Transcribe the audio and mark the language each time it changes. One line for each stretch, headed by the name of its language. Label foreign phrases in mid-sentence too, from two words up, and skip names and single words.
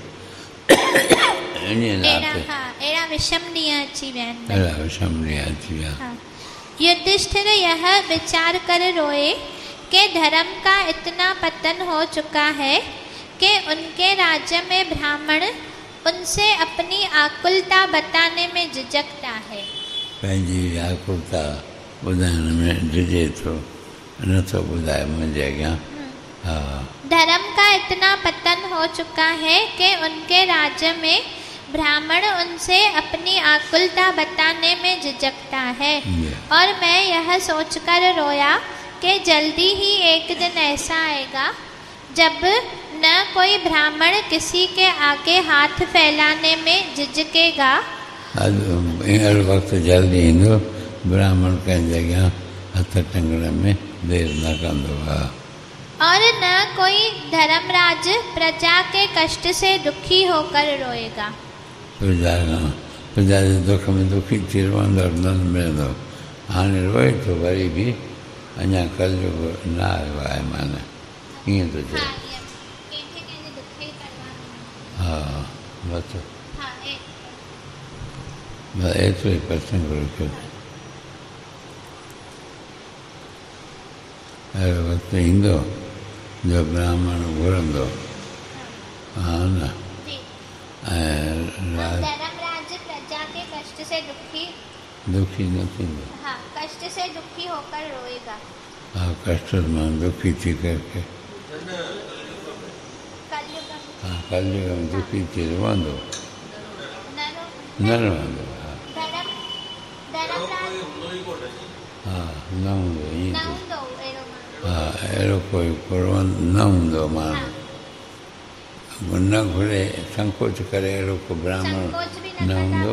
Sindhi: एड़ा विषम नहीं।
Hindi: युधिष्ठिर यह विचार कर रोए कि धर्म का इतना पतन हो चुका है कि उनके राज्य में ब्राह्मण उनसे अपनी आकुलता बताने में झिझकता है।
Sindhi: पंहिंजी आकुलता ॿुधाइण में झिझे थो, न तो ॿुधाए मुंहिंजे अॻियां।
Hindi: धर्म का इतना पतन हो चुका है कि उनके राज्य में ब्राह्मण उनसे अपनी आकुलता बताने में झिझकता है। और मैं यह सोचकर रोया कि जल्दी ही एक दिन ऐसा आएगा जब न कोई ब्राह्मण किसी के आगे हाथ फैलाने में झिझकेगा।
Sindhi: अहिड़ो वक़्तु जल्दी ईंदो, ब्राह्मण कंहिं जॻह हथ टंगण में देर न कंदो।
Hindi: और न कोई धर्मराज प्रजा के कष्ट से दुखी होकर रोएगा।
Sindhi: प्रजा जे दुख में दुखी थी रहंदो, न मिलंदो। हाणे रोए थो वरी बि अञा कलयुग न आयो आहे, माना ईअं थो चए। हा बसि एतिरो ई प्रसंग रखियो। अहिड़ो वक़्तु ईंदो जो ब्राह्मण घुरंदो। हा न,
Hindi: धर्मराज प्रजा के कष्ट से
Sindhi: दुखी न थींदो।
Hindi: हाँ, कष्ट से दुखी होकर रोएगा।
Sindhi: हाँ, कष्ट में दुखी थी करके कलयुग में दुखी थी रहंदो, न रहंदो। हा न हूंदो ईअं। हा, अहिड़ो कोई न हूंदो माण्हू न घुरे, संकोच करे अहिड़ो को ब्राह्मण न हूंदो।